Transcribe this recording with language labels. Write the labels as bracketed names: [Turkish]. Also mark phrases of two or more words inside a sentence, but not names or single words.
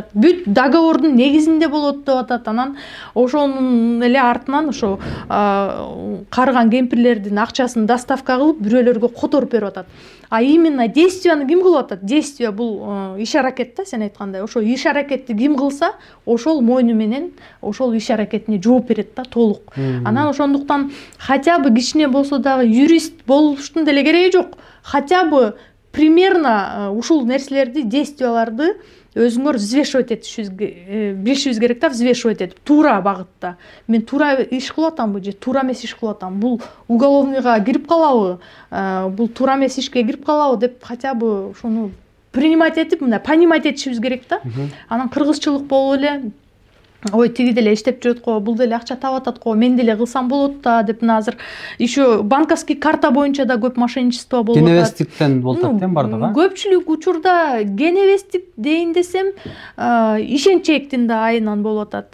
[Kyrgyz] Бүт договордун негизинде болот деп атат. Анан ошонун эле артынан ошо карыган кемпирлердин акчасын доставка кылып бирөөлөргө которуп берип атат. [Russian] А именно [Kyrgyz] действияны ким кылып атат? Действия бул иш аракет да, сен айткандай. Ошо иш аракетти ким кылса, ошол мойну менен ошол иш аракетине жооп берет да, толук. Анан ошондуктан [Russian] хотя бы [Kyrgyz] кичине болсо дагы юрист болуштун деле кереги жок. [Russian] Хотя бы примерно [Kyrgyz] ушул нерселерди, действияларды өзүңөр взвешивать билишибиз керек да, взвешивать этип, туура багытта. Мен туура иш кылып атамбы же туура эмес иш кылып атам? Бул уголовныйга кирип калабы? Бул туура эмес ишке кирип калабы деп [Russian] хотя бы [Kyrgyz] ошону принимать этип, мындай понимать этишибиз керек да. Анан кыргызчылык болуп эле, ой, тиги деле иштеп жүрөт го, бул деле акча таап атат го, мен деле кылсам болот да деп. Азыр [Russian] еще банковский карта [Kyrgyz] боюнча да көп мошенничество болуп атат. Геневестиктен болуп атат бардыгы. Көпчүлүк учурда геневестик дейин десем, ишенчектин да айынан болуп атат.